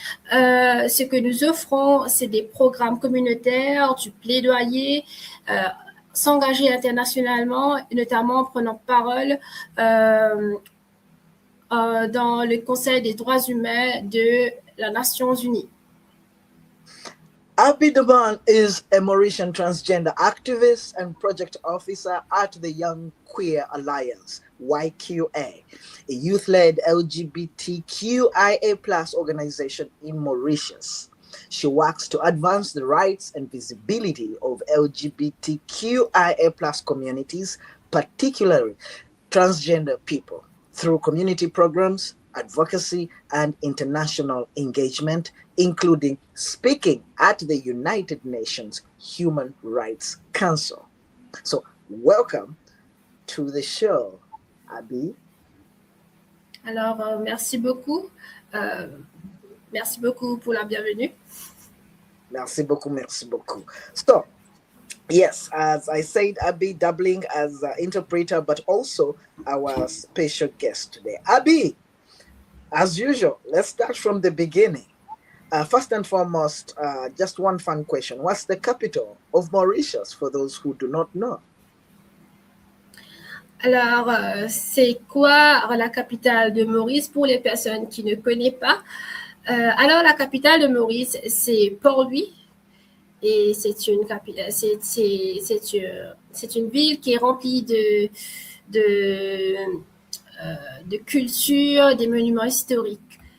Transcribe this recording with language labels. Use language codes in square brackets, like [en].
[fr] Ce que nous offrons, c'est des programmes communautaires, du plaidoyer, s'engager internationalement, notamment en prenant parole dans le Conseil des droits humains de la Nations Unies. [en] Abby Domun is a Mauritian transgender activist and project officer at the Young Queer Alliance, YQA, a youth-led LGBTQIA+ organization in Mauritius. She works to advance the rights and visibility of LGBTQIA+ communities, particularly transgender people, through community programs, advocacy, and international engagement, including speaking at the United Nations Human Rights Council. So, welcome to the show, Abby. [fr] Alors, merci beaucoup. Merci beaucoup pour la bienvenue. Merci beaucoup, merci beaucoup. [en] So, yes, as I said, Abby doubling as an interpreter, but also our special guest today. Abby, as usual, let's start from the beginning. First and foremost, just one fun question. What's the capital of Mauritius for those who do not know? [fr] Alors, c'est quoi la capitale de Maurice pour les personnes qui ne connaissent pas? Alors, la capitale de Maurice, c'est Port-Louis. Et c'est une ville qui est remplie de culture, des monuments historiques.